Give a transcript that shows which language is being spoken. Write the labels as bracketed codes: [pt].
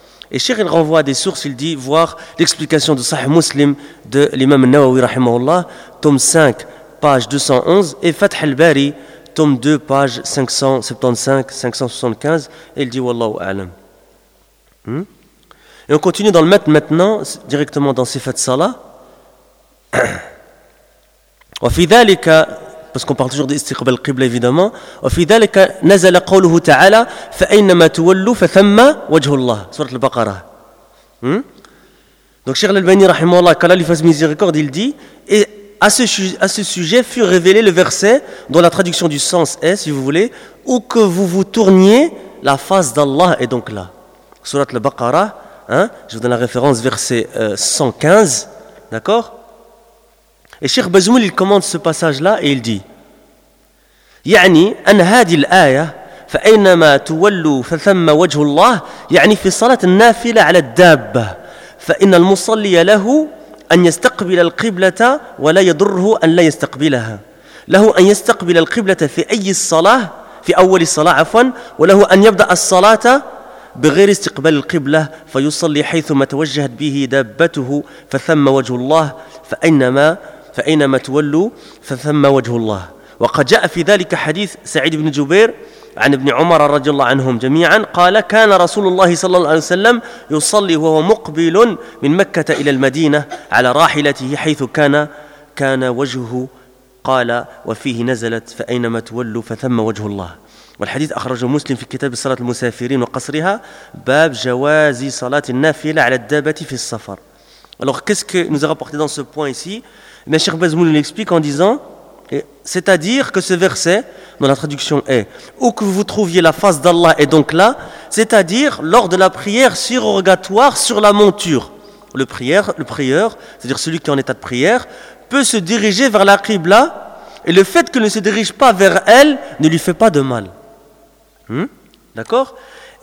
[fr] Et Cheikh, il renvoie à des sources, il dit, voir l'explication de Sahih Muslim de l'imam Nawawi, rahimahullah, tome 5, page 211, et Fath al-Bari, tome 2, page 575-575, et il dit Wallahu A'lam. Et on continue dans le mettre maintenant, directement dans Sifat Salah. [ar] وفي ذلك, [fr] parce qu'on parle toujours d'istiqbal qibla évidemment, [ar] وفي ذلك نزل قوله تعالى فأينما تولوا فثم وجه الله. [fr] Surat al-Baqarah. Donc, Cheikh Al-Albani, rahimahullah, qu'Allah lui fasse miséricorde, il dit. À ce sujet fut révélé le verset dont la traduction du sens est, si vous voulez, où que vous vous tourniez, la face d'Allah est donc là. Surat al-Baqarah, je vous donne la référence, verset 115, d'accord? Et Cheikh Bazmoul, il commente ce passage-là et il dit [ar] « يعني أن هذه الآية فأينما تولوا فثم وجه الله يعني في صلاة النافلة على الدابة فإن المصلي له أن يستقبل القبلة ولا يضره أن لا يستقبلها له أن يستقبل القبلة في أي الصلاة في أول الصلاة عفوا وله أن يبدأ الصلاة بغير استقبال القبلة فيصلي حيثما توجهت به دابته فثم وجه الله فأينما تولوا فثم وجه الله وقد جاء في ذلك حديث سعيد بن جبير عن ابن عمر رضي الله عنهم جميعا قال كان رسول الله صلى الله عليه وسلم يصلي وهو مقبل من مكة إلى المدينة على راحلته حيث كان وجهه قال وفيه نزلت فأينما تولوا فثم وجه الله والحديث أخرجه مسلم في كتاب صلاة المسافرين وقصرها باب جواز صلاة النافلة على الدابة في السفر. [fr] Alors qu'est-ce que nous a rapporté dans ce point ici? Mais Cheikh Bazmoul l'explique en disant, c'est-à-dire que ce verset, dont la traduction est « Où que vous trouviez la face d'Allah est donc là », c'est-à-dire lors de la prière surrogatoire sur la monture. Le prieur, c'est-à-dire celui qui est en état de prière, peut se diriger vers la Qibla, et le fait qu'il ne se dirige pas vers elle ne lui fait pas de mal. D'accord ?